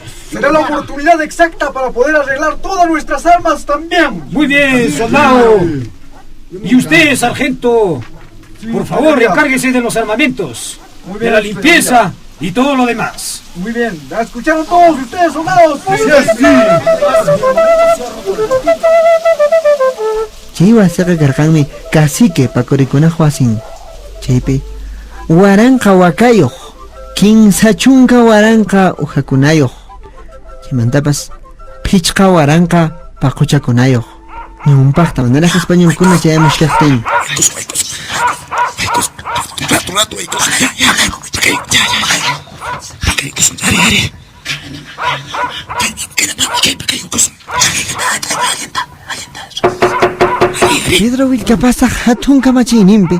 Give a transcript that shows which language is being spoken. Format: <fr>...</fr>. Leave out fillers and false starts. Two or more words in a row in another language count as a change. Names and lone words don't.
<es>Será la oportunidad exacta para poder arreglar todas nuestras armas también. Muy bien, soldado. Y usted, sargento, por favor, encárguese de los armamentos, de la limpieza y todo lo demás. Muy bien, ¿la escucharon todos ustedes, soldados?</es> <qu>Chiwa saka karkangmi cacique Pacoricona Juasin. Chaype, waranka wakayoh, kinsachunka waranka ujakunayoh. Chimantapas, pichka waranka pakuchakunayoh. Niumpakta,</qu> <es>manera que</es> <qu>español kuna chayamos kastin. Pedro Vilcapasa hatun kamachinimpe.</qu>